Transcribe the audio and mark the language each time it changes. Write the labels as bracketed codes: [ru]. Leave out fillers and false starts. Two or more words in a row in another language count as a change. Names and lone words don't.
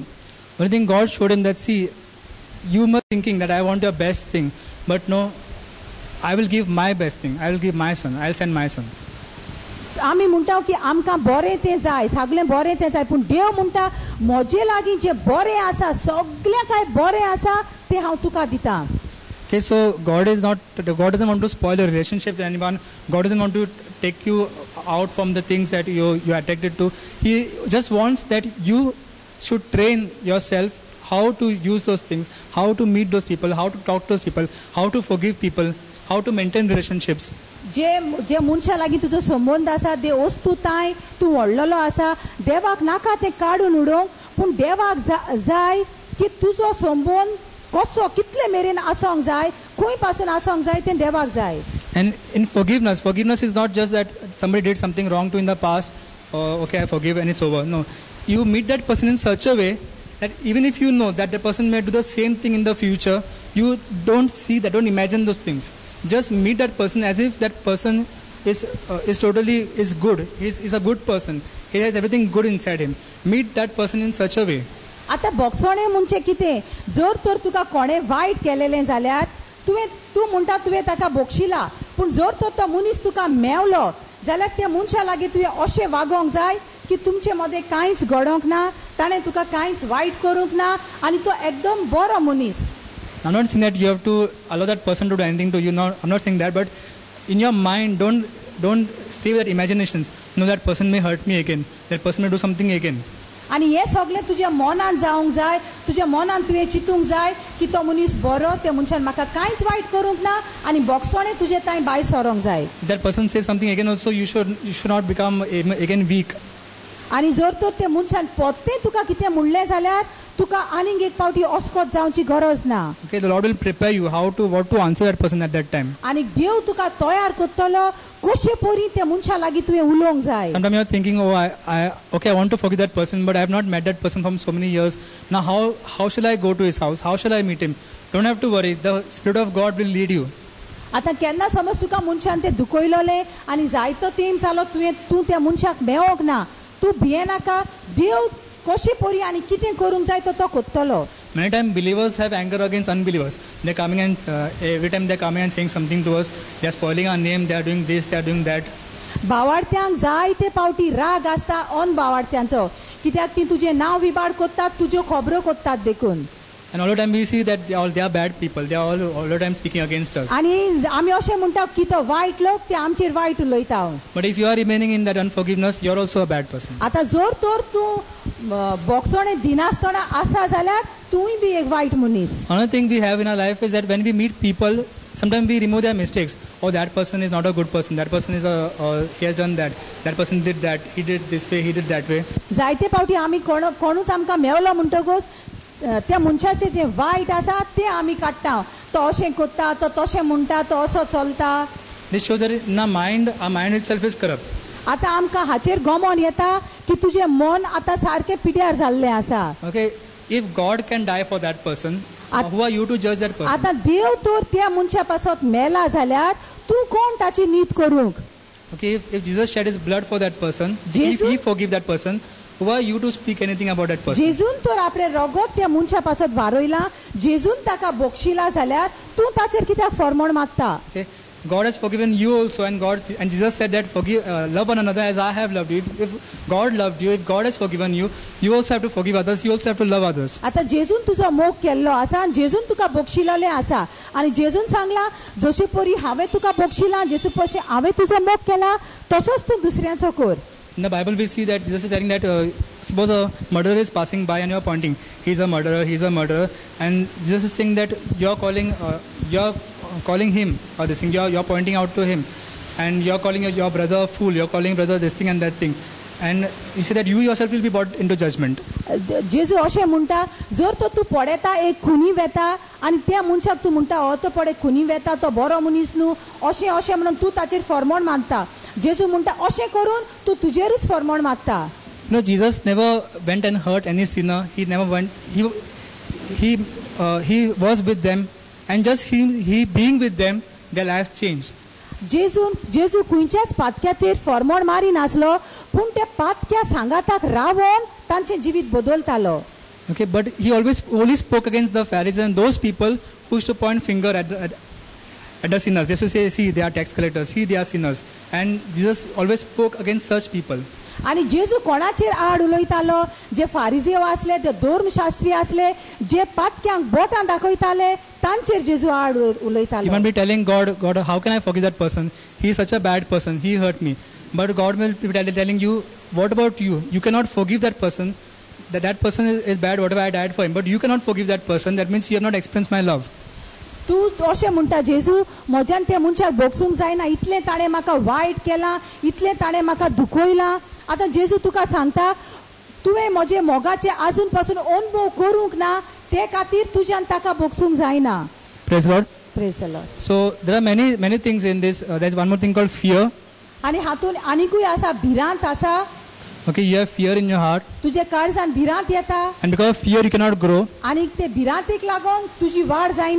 [en] But I think God showed him that, see, you must thinking that I want your best thing, but no, I will give my best thing. I will give my son. I will send my son. [kok] आमी म्हणटा की आमकां बरें तें जाय, सगळें बरें तें जाय, पूण देव म्हणटा म्हजे लागीं जें बरें आसा, सगळें काय बरें आसा तें हांव तुका दितां. [en] Okay, so God doesn't want to spoil your relationship with anyone. God doesn't want to take you out from the things that you're attracted to. He just wants that you should train yourself how to use those things, how to meet those people, how to talk to those people, how to forgive people, how to maintain relationships. [kok] जे मनशा लागीं तुजो संबंद आसा, ते वस्तू ताय तूं व्हडलेलो आसा, देवाक नाका तें काडून उडोवंक, पूण देवाक जाय की तुजो संबंद कसो कितले मेरेन आसोंक जाय, खंय पासून आसोंक जाय तें देवाक जाय. [en] And in forgiveness is not just that somebody did something wrong to in the past, okay, I forgive and it's over. No, you meet that person in such a way that even if you know that the person may do the same thing in the future, you don't see that, don't imagine those things. Just meet that person as if that person is good. He's a good person. He has everything good inside him. Meet that person in such a way. [kok] आतां बोगसोणें म्हणजे कितें? जर तर तुका कोणें वायट केलेलें जाल्यार तूं म्हणटा तुवें ताका बोगशिला, पूण जर तर तो मनीस तुका मेवलो जाल्यार त्या मनशा लागीं तुवें अशें वागोंक जाय की तुमचे मदें कांयच घडोंक ना, ताणें तुका कांयच वायट करूंक ना आनी तो एकदम बरो मनीस. [en] I'm not saying that you have to allow that person to do anything to you. No, I'm not saying that, but in your mind, don't stay with that imaginations. No, that person may hurt me again. That person may do something again. [kok] आनी हे सगळें तुज्या मनान जावंक जाय, तुज्या मनान तुवें चिंतूंक जाय की तो मनीस बरो, त्या मनशान म्हाका कांयच वायट करूंक ना आनी बोगसोणें तुजे ताई भायर सरोंक जाय. [en] That person says something again also, you should not become again weak. [kok] आणि जर तर ते मनशान पोत्तें तुका कितें म्हणलें जाल्यार तुका आनीक एक पावटी ऑस्कोत जावची गरज ना. [en] Okay, the Lord will prepare you what to answer that person at that time. [kok] आणि देव तुका तयार करतलो कशे परी त्या मनशा लागीं तुवें उलोवंक जाय. [en] Sometimes you are thinking, oh, I want to forgive that person, but I have not met that person from so many years. Now how shall I go to his house? How shall I meet him? Don't have to worry. The Spirit of God will lead you. [kok] आतां केन्ना समज तुका मनशान तें दुखयलोलें आनी जायतो तेंप जालो तूं त्या मनशाक मेळोंक ना, तूं भियेनाका. देव कशे परी आनी कितें करूंक जाय तो करतलो. [en] Many times believers have anger against unbelievers. They're coming and every time they're coming and saying something to us, they're spoiling our name, they're doing this, they're doing that. [kok] भावार्थ्यांक जायते पावटी राग आसता भावार्थ्यांचो, कित्याक ती तुजें नांव विबाड कोत्तात, तुज्यो खबरो कोत्तात देखून. [en] And all the time we see that they are bad people. They are all the time speaking against us. [kok] आनी आमी अशें म्हणटा की तो वायट लोक ते आमचेर वायट उलयता. [en] But if you are remaining in that unforgiveness, you're also a bad person. [kok] आतां जर तर तूं बोगसोणें दिनासतना आसा जाल्यार तूंय बी एक वायट मनीस. [en] Another thing we have in our life is that when we meet people, sometimes we remove their mistakes. Oh, that person is not a good person. That person is he has done that. That person did that. He did this way. He did that way. [kok] जायते पावटी आमी कोणूच आमकां मेवलो म्हणटकूच त्या मनशाचें जें वायट आसा तें आमी काडटा. तो अशें कोत्ता, तो तशें म्हणटा, तो असो चलता. [en] This shows that in our mind itself is corrupt. [kok] आतां आमकां हाचेर गमन येता की तुजें मन आतां सारकें पिड्यार जाल्लें आसा. [en] Okay, if God can die for that person, who are you to judge that person? [kok] आतां देव तर त्या मनशा पासत मेला जाल्यार तूं कोण ताची नीत करूंक. [en] Okay, if Jesus shed his blood for that person, if he forgive that person, who are you to speak anything about that person? [kok] जेजून तर आपले रगत त्या मनशा पासत वारोयला, जेजून ताका बोगशिला जाल्यार तूं ताचेर कित्याक फरमोण मागता. [en] Okay, God has forgiven you also, and Jesus said that love one another as I have loved you. If God loved you, if God has forgiven you, you also have to forgive others. You also have to love others. [kok] आता जेजून तुजो मोग केल्लो आसा, जेजून तुका बोगशिलोलें आसा, आणि जेजून सांगला जशे परी हांवें तुका बोगशिला, जशे परी हांवें तुजो मोग केला, तसोच तूं दुसऱ्याचो कर. [en] In the Bible, we see that Jesus is telling that suppose a murderer is passing by and you are pointing, he's a murderer, and Jesus is saying that you're calling him or this thing, you're pointing out to him, and you're calling your brother a fool, you're calling brother this thing and that thing, and you say that you yourself will be brought into judgment. [kok] जेजू अशें म्हणटा, जर तो तूं पळयता एक खुनी वेता आनी त्या मनशाक तूं म्हणटा हो तो पळय खुनी वेता, तो बरो मनीस न्हू, अशें म्हणून तूं ताचेर फरमोण मागता. जेजू म्हणटा अशें करून तूं तुजेरूच फरमोण मागता. [en] No, Jesus never went and hurt any sinner. He never went. He was with them, and just he being with them, their life changed. [kok] जेजू खंयच्याच पातक्याचेर फरमोण मारी नासलो, पूण त्या पातक्या सांगाताक रावोन तांचें जिवीत बदलतालो. [en] Okay, but he only spoke against the Pharisees and those people who used to point finger at the sinners. They used to say, see, they are tax collectors, see, they are sinners. And Jesus always spoke against such people. [kok] आणि जेजू कोणाचेर आड उलयतालो, जे फारिझेव आसले, जे धर्मशास्त्री आसले, जे पातक्यांक बोटां दाखयताले, तांचेर जेजू आड उलयतालो. [en] You might be telling God, how can I forgive that person? He is such a bad person. He hurt me. But God will be telling you, what about you? You cannot forgive that person. That person is bad, whatever I died for him. But you cannot forgive that person. That means you have not experienced my love. [kok] तूं अशें म्हणटा जेजू म्हज्यान त्या मनशाक भोगसूंक जायना, इतलें ताणें म्हाका वायट केलां, इतलें ताणें म्हाका दुखयलां. आतां जेजू तुका सांगता तुवें म्हजे मोगाचे आजून पासून अनुभव करूंक ना, ते खातीर तुज्यान ताका भोगसूंक जायना. [en] Praise God. Praise the Lord. So there are many things in this. There's one more thing called fear. [kok] आनी हातून आनीकूय आसा, भिरांत आसा. [en] Okay, you have fear in your heart. [kok] तुजे काळजान भिरांत येता. [en] And because of fear, you cannot grow. [kok] आनी ते भिरांतीक लागून तुजी वाड जायना.